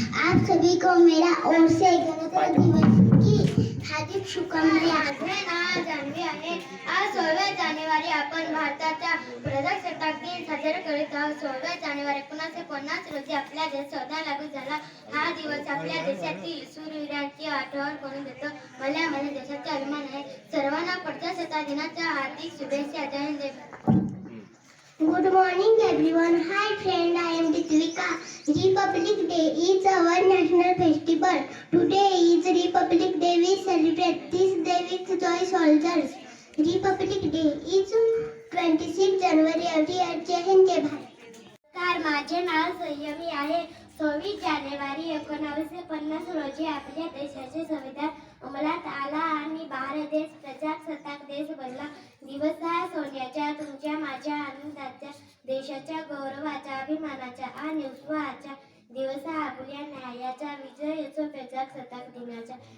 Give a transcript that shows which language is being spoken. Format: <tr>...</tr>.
<hi>आप सभी को मेरा ओर से गणतंत्र दिवस की हार्दिक शुभकामनाएं.</hi> <mr>आज 16 जानेवारी आपण भारताचा प्रजासत्ताक दिन साजरा करीत आहोत. 16 जानेवारी 1950 रोजी आपल्या देशात संविधान लागू झाला. हा दिवस आपल्या देशातील शूरवीरांची आठवण करून देतो. मला माझ्या देशाचा अभिमान आहे. सर्वांना प्रजासत्ताक दिनाच्या हार्दिक शुभेच्छा.</mr> <en>जय Hind. Good morning everyone. Hi friend, I am Ditvika. Republic Day is our national festival. Today is Republic Day. We celebrate this day with joy soldiers. Republic Day is 26 January every year.</en> <mr>जय हिंद जय भारत. माझे नाव संयमी आहे. 26 जानेवारी 1950 रोजी आपल्या देशाचे संविधान अंमलात आला आणि भारत देश प्रजासत्ताक देश बनला. दिवस हा सोन्याच्या, तुमच्या, माझ्या आनंदाच्या, देशाच्या गौरवाच्या, अभिमानाच्या आणि उत्सवाचा दिवस हा आपल्या न्यायाचा, विजयाचा, प्रजासत्ताक दिनाचा.</mr>